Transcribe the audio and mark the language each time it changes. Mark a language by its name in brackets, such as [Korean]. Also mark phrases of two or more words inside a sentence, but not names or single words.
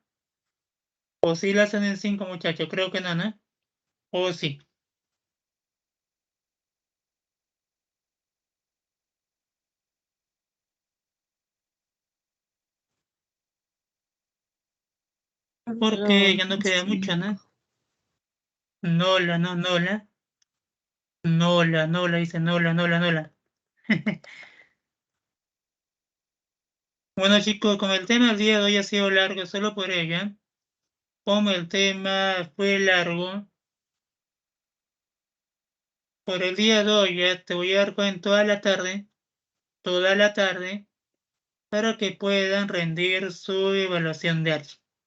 [Spanish] O sí la hacen en 5, muchachos. Creo que no, ¿no? O sí. Porque ya no queda mucho, ¿no? Nola, no, Nola. Nola, Nola, dice Nola, Nola, Nola. Bueno, chicos, como el tema del día de hoy ha sido largo solo por ella, como el tema fue largo, por el día de hoy ya te voy a dar cuenta toda la tarde, para que puedan rendir su evaluación de arte.